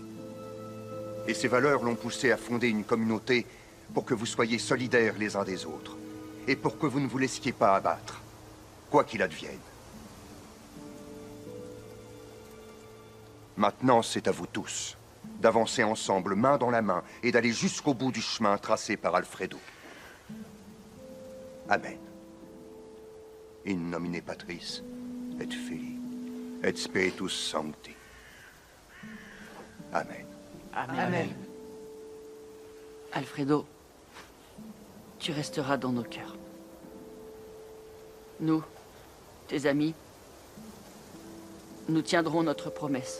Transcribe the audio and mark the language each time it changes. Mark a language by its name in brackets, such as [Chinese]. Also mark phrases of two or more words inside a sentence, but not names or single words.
[French] Et ces valeurs l'ont poussé à fonder une communauté pour que vous soyez solidaires les uns des autres. Et pour que vous ne vous laissiez pas abattre, quoi qu'il advienne. Maintenant, c'est à vous tous d'avancer ensemble, main dans la main, et d'aller jusqu'au bout du chemin tracé par Alfredo. Amen. [Latin] In nomine Patris, et Filii, et Spiritus Sancti. [French] Amen. Amen. Amen. Alfredo, tu resteras dans nos cœurs. Nous, tes amis, nous tiendrons notre promesse.